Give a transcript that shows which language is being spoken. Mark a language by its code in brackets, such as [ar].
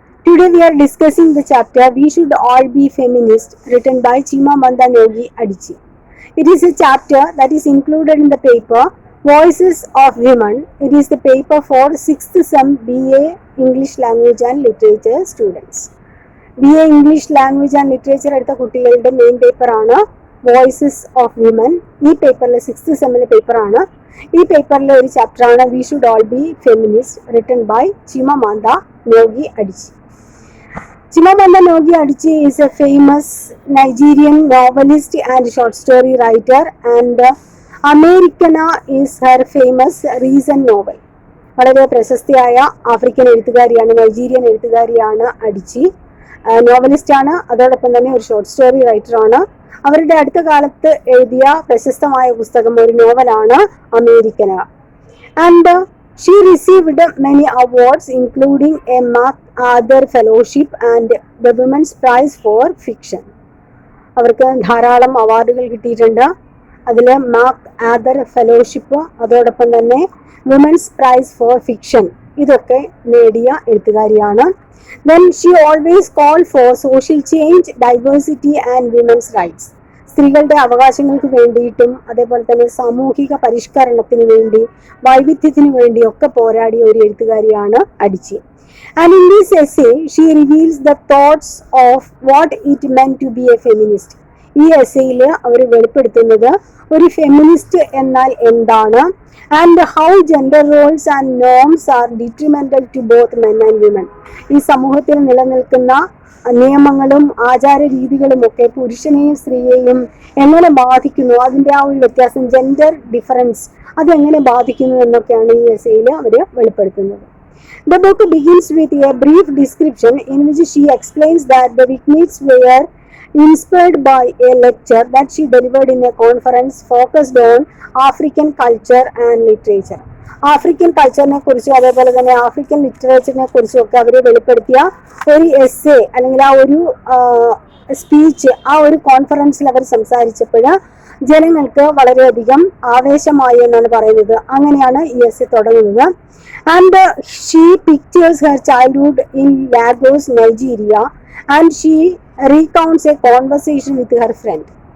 [en] Today we are discussing the chapter We Should All Be Feminist written by Chimamanda Ngozi Adichie. It is a chapter that is included in the paper Voices of Women. It is the paper for 6th Sem BA English Language and Literature students. [ml] BA English Language and Literature എടുത്ത കുട്ടികളുടെ main പേപ്പറാണ് voices of women. ഈ പേപ്പറിലെ 6th സെമ്മിലെ പേപ്പറാണ്. ഈ പേപ്പറിലെ ഒരു ചാപ്റ്ററാണ് we should all be feminist written by ചിമമാന്ത നോഗി അഡിച്ചി. [en] Chimamanda Ngozi Adichie is a famous Nigerian novelist and short story writer, and Americana is her famous recent novel. [ml] വളരെ പ്രശസ്തിയായ African എഴുത്തുകാരിയാണ്, Nigerian എഴുത്തുകാരിയാണ് അഡിച്ചി. നോവലിസ്റ്റാണ്, അതോടൊപ്പം തന്നെ ഒരു short story റൈറ്ററാണ്. അവരുടെ അടുത്ത കാലത്ത് എഴുതിയ പ്രശസ്തമായ പുസ്തകം ഒരു നോവലാണ് അമേരിക്കന. [en] And she received many awards including a MacArthur Fellowship and the Women's Prize for Fiction. [ml] അവർക്ക് ധാരാളം അവാർഡുകൾ കിട്ടിയിട്ടുണ്ട്. അതിൽ MacArthur ഫെലോഷിപ്പ്, അതോടൊപ്പം തന്നെ വുമൻസ് പ്രൈസ് ഫോർ ഫിക്ഷൻ, ഇതൊക്കെ നേടിയ എഴുത്തുകാരിയാണ്. [en] Then she always called for social change, diversity and women's rights. [ml] സ്ത്രീകളുടെ അവകാശങ്ങൾക്ക് വേണ്ടിയിട്ടും അതേപോലെ തന്നെ സാമൂഹിക പരിഷ്കരണത്തിന് വേണ്ടി, വൈവിധ്യത്തിന് വേണ്ടിയൊക്കെ പോരാടിയ ഒരു എഴുത്തുകാരിയാണ് അഡിച്ചി. [en] And in this essay, she reveals the thoughts of what it meant to be a feminist. [ml] ഈ എസ്സേയിൽ അവർ വെളിപ്പെടുത്തുന്നത് ഒരു ഫെമിനിസ്റ്റ് എന്നാൽ എന്താണ്, [en] And how gender roles and norms are detrimental to both men and women. [ml] ഈ സമൂഹത്തിൽ നിലനിൽക്കുന്ന നിയമങ്ങളും ആചാര രീതികളും ഒക്കെ പുരുഷനെയും സ്ത്രീയെയും എങ്ങനെ ബാധിക്കുന്നു, അതിൻ്റെ ആ ഒരു വ്യത്യാസം, ജെൻഡർ ഡിഫറൻസ്, അതെങ്ങനെ ബാധിക്കുന്നു എന്നൊക്കെയാണ് ഈ എസ്സേയിൽ അവർ വെളിപ്പെടുത്തുന്നത്. [en] The book begins with a brief description in which she explains that the vignettes were inspired by a lecture that she delivered in a conference focused on African culture and literature. [ml] African കൾച്ചറിനെ കുറിച്ചും അതേപോലെ തന്നെ African ലിറ്ററേച്ചറിനെ കുറിച്ചും ഒക്കെ അവർ വെളിപ്പെടുത്തിയ ഒരു essay അല്ലെങ്കിൽ ആ ഒരു സ്പീച്ച്, ആ ഒരു കോൺഫറൻസിൽ അവർ സംസാരിച്ചപ്പോൾ ജനങ്ങൾക്ക് വളരെയധികം ആവേശമായി എന്നാണ് പറയുന്നത്. അങ്ങനെയാണ് ഈ എസ്സേ തുടങ്ങുന്നത്. [en] And she pictures her childhood in Lagos, Nigeria, and she recounts a conversation with her friend.